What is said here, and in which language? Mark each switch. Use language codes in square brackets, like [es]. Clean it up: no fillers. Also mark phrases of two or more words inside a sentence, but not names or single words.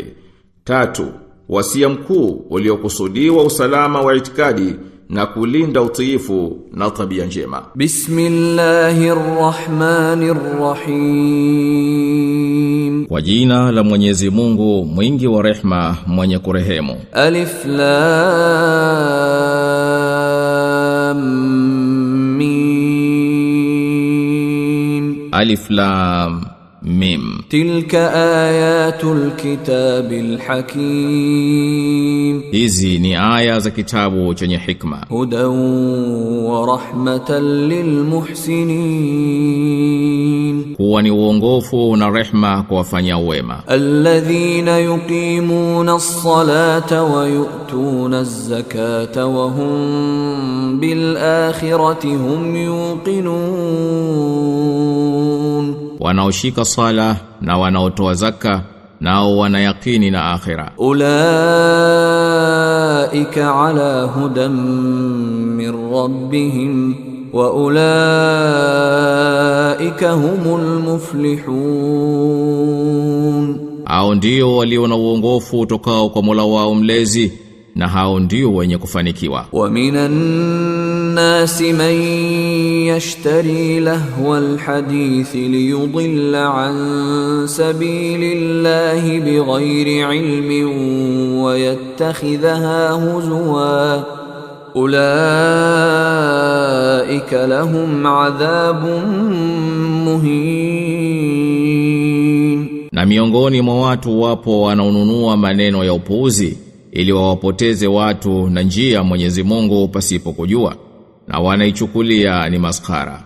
[sw] Tatu, wasia mkuu uliokusudiwa usalama wa itikadi na kulinda utiifu na tabia njema. [ar] بسم الله الرحمن الرحيم. [sw] Kwa jina la Mwenyezi Mungu mwingi wa rehma mwenye kurehemu. [ar] الم. الم. تلك آيات الكتاب الحكيم. [sw] Hizi ni aya za kitabu chenye hikma. [ar] هدى ورحمة للمحسنين. [sw] Kuwa ni uongofu na rehma kwa wafanya wema. [ar] الذين يقيمون الصلاة ويؤتون الزكاة وهم بالآخرة هم يوقنون. [sw] Wanaoshika sala na wanaotoa zaka nao wanayakini na akhira. [ar] أولئك على هدى من ربهم وأولئك هم المفلحون. [sw] Hao ndio walio na uongofu utokao kwa Mola wao mlezi na hao ndio wenye kufanikiwa. [ar] ومن الناس من يشتري لهو الحديث ليضل عن سبيل الله بغير علم ويتخذها هزوا. أولئك لهم عذاب مهين. [sw] Na miongoni mwa watu wapo wanaonunua maneno ya upuuzi ili wawapoteze watu na njia Mwenyezi Mungu pasipo kujua, na wanaichukulia ni maskara.